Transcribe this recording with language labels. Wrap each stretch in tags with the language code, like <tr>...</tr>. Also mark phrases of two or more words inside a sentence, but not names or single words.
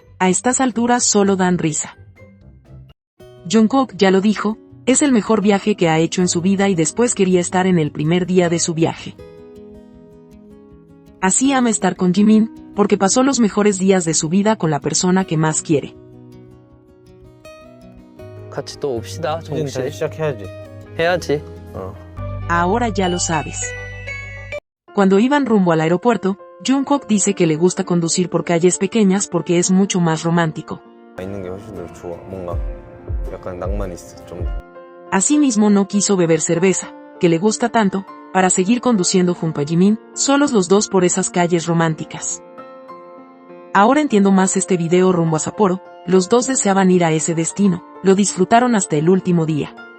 <es>A estas alturas solo dan risa. Jungkook ya lo dijo, es el mejor viaje que ha hecho en su vida y después quería estar en el primer día de su viaje. Así ama estar con Jimin, porque pasó los mejores días de su vida con la persona que más quiere.</es> <ko>같이 또 옵시다, 이제 정국 씨. 다시 시작해야지. 해야지.</ko> <es>Ahora ya lo sabes. Cuando iban rumbo al aeropuerto, Jungkook dice que le gusta conducir por calles pequeñas porque es mucho más romántico.</es> <ko>있는 게 훨씬 더 좋아. 뭔가 약간 낭만 있어. 좀.</ko> <es>Asimismo no quiso beber cerveza, que le gusta tanto, para seguir conduciendo junto a Jimin, solos los dos por esas calles románticas. Ahora entiendo más este video rumbo a Sapporo, los dos deseaban ir a ese destino, lo disfrutaron hasta el último día.</es>